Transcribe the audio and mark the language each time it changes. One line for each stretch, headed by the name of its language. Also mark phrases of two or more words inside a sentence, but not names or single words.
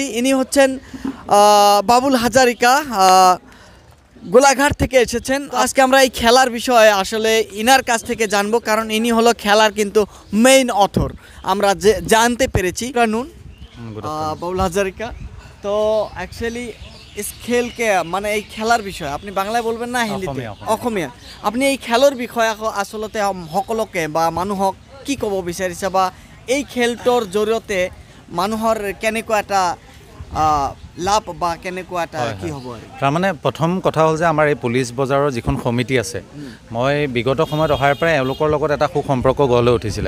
Bangla: ইনি হচ্ছেন বাবুল হাজারিকা, গোলাঘাট থেকে এসেছেন। আজকে আমরা এই খেলার বিষয়ে আসলে ইনার কাছ থেকে জানবো, কারণ ইনি হলো খেলার কিন্তু
English: main author,
Bangla: আমরা যে জানতে পেরেছি। কানুন বাবুল হাজারিকা, তো অ্যাকচুয়ালি
Hindi: इस खेलके
Bangla: মানে এই খেলার বিষয়ে আপনি বাংলায় বলবেন না হিন্দীতে?
Assamese: অসমীয়া। আপনি এই খেলৰ বিষয়ে আচলতে সকলোকে বা মানুহক কি ক'ব বিচাৰিছে, বা এই খেলটোৰ জৰিয়তে মানুহৰ কেনেকুৱা এটা লাভ বা কেনেকুৱা এটা কি হ'ব? তাৰমানে প্ৰথম কথা হ'ল যে আমাৰ এই পুলিচ বজাৰৰ যিখন সমিতি আছে, মই বিগত সময়ত অহাৰ পৰাই এওঁলোকৰ লগত এটা সুসম্পৰ্ক গঢ় লৈ উঠিছিলে।